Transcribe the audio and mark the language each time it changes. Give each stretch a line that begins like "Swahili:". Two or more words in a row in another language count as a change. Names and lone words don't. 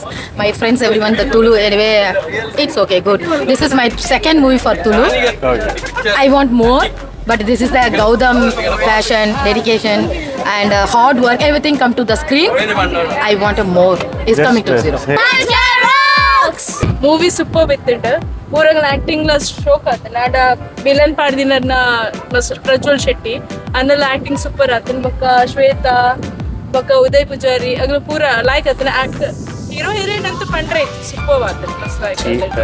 English: My friends, everyone, the Tulu anyway, it's okay, good. This is my second movie for Tulu. I want more. But this is the Gautam passion, dedication, and hard work. Everything come to the screen. I want more. It's coming to zero.
Tulu: ಮೂವಿ ಸೂಪರ್ ಬಿತ್ತಿಂಡು ಪೂರಂಗ ಆಕ್ಟಿಂಗ್ ಶೋಕ್ ಆತನ ಆಡ ವಿಲನ್ ಪಾಡ್ದಿನ ಪ್ರಜ್ವಲ್ ಶೆಟ್ಟಿ ಅನ್ನೆಲ್ಲ ಆಕ್ಟಿಂಗ್ ಸೂಪರ್ ಆತನ ಬೊಕ್ಕ ಶ್ವೇತಾ ಬೊಕ್ಕ ಉದಯ್ ಪೂಜಾರಿ ಅಗ್ಲ ಪೂರ ಲೈಕ್ ಆತನ ಆಕ್ಟ್ ಹೀರೋ ಹೀರೋಯಿನ್ ಅಂತ ಪಂಡ್ರೆ ಸೂಪರ್ ಆತನ.